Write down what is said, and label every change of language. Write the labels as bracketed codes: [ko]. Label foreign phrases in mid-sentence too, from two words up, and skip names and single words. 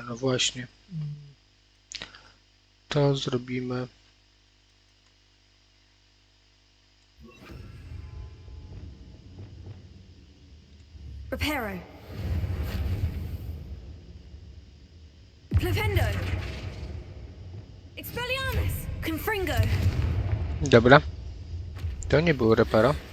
[pl] No właśnie. To zrobimy. Reparo. Flipendo. Expelliarmus. Confringo. Dobra. To nie było reparo.